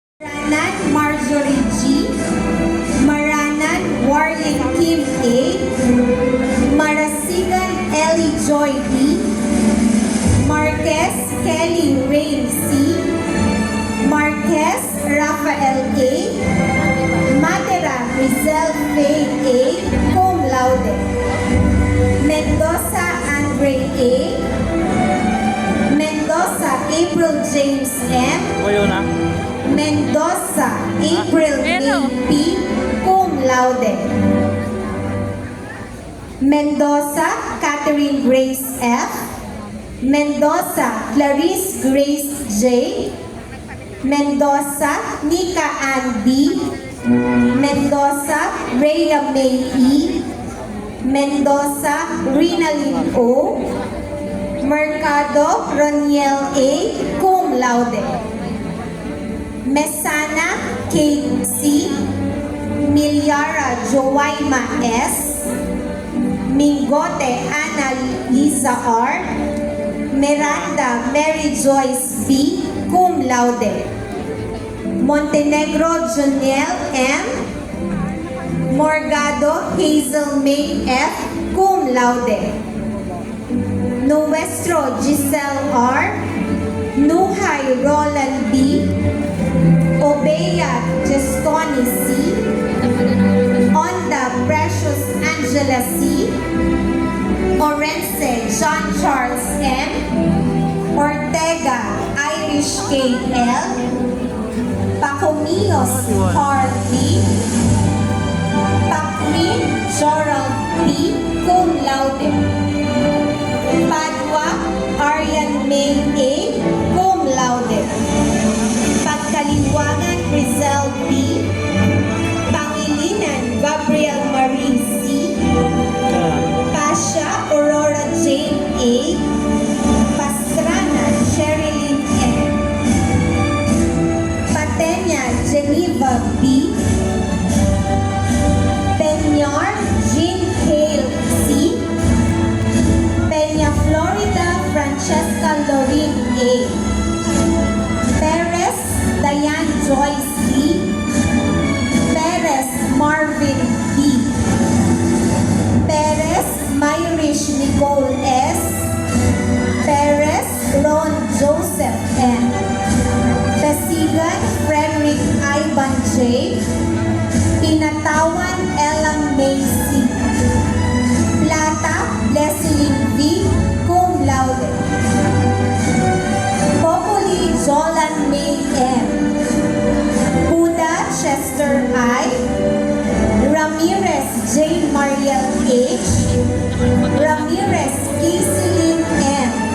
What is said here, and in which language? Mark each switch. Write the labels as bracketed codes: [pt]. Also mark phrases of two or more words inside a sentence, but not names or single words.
[la] Maranan Marjorie G. Maranan Warren Kim A. Marasigan Ellie Joy D. Marquez Kelly Rain C. Marquez Rafael A. Matera Rizal Faye A. Cum laude. Mendoza Andre A. Mendoza April James M. Mendoza April May P. Cum laude. Mendoza Catherine Grace F. Mendoza Clarice Grace J. Mendoza Nika Ann B. Mendoza Rhea May E. Mendoza Rinalyn O. Mercado Roniel A. Cum laude. Mesana Kate C. Milyara Joaima S. Mingote Ana Liza R. Miranda Mary Joyce B. Cum laude. Montenegro Joniel M. Morgado Hazel May F. Cum laude. Nuestro Giselle R. Nuhay Roland B. Obeya Gestoni C. Onda Precious Angela C. Orense John Charles M. Ortega Irish K. L. Pacomios Carl B. Pacrin Gerald P. Cum laude. Padua Arian May A. Cum laude. Pagkaliwangan Rizal B. Pangilinan Gabriel Marie C. Pasha Aurora Jane A. Pastrana Sherilyn M. Patenya Geneva B. Peñar Jean Hale C. Peña Florida Francesca Lorraine A. Perez Diane Joyce D. Perez Marvin B. Perez Myrish Nicole S. Perez Ron Joseph N. Basigan Frederick Ivan J. Pinatawan Ella May C. Plata Leslie V. Cum laude. Populi Jolan May M. Huda Chester I. Ramirez Jane Mariel H. Ramirez Kaislyn M.